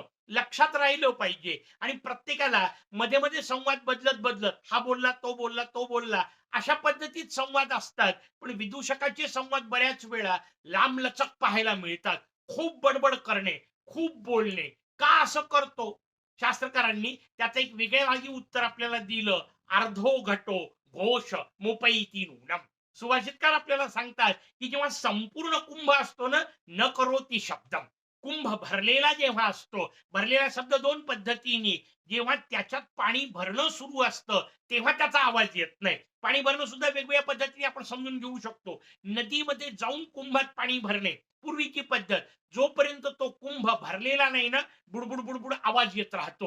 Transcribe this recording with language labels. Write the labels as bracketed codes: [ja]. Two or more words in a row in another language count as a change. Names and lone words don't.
[mr] लक्षात राहिलं पाहिजे आणि प्रत्येकाला मध्ये-मध्ये संवाद बदलत-बदलत हा बोलला, तो बोलला, तो बोलला अशा पद्धतीत संवाद असतात. पण विदूषकाचे संवाद बऱ्याच वेळा लांबलचक पाहायला मिळतात. खूप बडबड करणे, खूप बोलणे. का असं करतो? शास्त्रकारांनी त्याचं एक वेगळेवागी उत्तर आपल्याला दिलं. [sa] "अर्धो घटो घोष मुपैति नूनम." [mr] सुभाषितकार आपल्याला सांगतात, की जेव्हा संपूर्ण कुंभ असतो ना, [sa] न करोति शब्दम. [mr] कुंभ भरलेला जेव्हा असतो, भरलेला शब्द 2 पद्धतीने जेव्हा त्याच्यात पाणी भरणं सुरू असतं, तेव्हा त्याचा आवाज येत नाही. पाणी भरणं सुद्धा वेगवेगळ्या पद्धतीने आपण समजून घेऊ शकतो. नदीमध्ये जाऊन कुंभात पाणी भरणे, पूर्वीची पद्धत. जोपर्यंत तो कुंभ भरलेला नाही ना, बुडबुड, बुडबुड आवाज येत राहतो.